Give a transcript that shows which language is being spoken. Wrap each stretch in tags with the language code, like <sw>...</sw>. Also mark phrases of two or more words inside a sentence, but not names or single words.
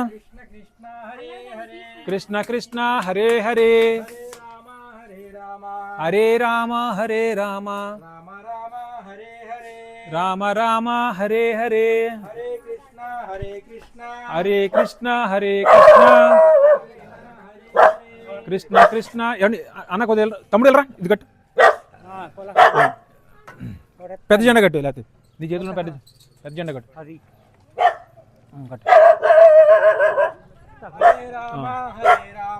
<sa>కృష్ణ కృష్ణ హరే కృష్ణ కృష్ణ హరే హరే హరే హరే రామ హరే రామ హరే రామ హరే రామ రామ రామ హరే హరే రామ రామ హరే హరే హరే కృష్ణ హరే హరే కృష్ణ</sa> <te>కృష్ణ కృష్ణ కృష్ణ ఏమండి అన్న కొద్దిగా తమ్ముడు వెళ్ళరా ఇది కట్టు పెద్ద జెండా కట్టు లేకపోతే నీ చేతిలో పెద్ద పెద్ద జెండా కట్టు అది కట్టు</te> <sa>హరే రామ హరే రామ</sa>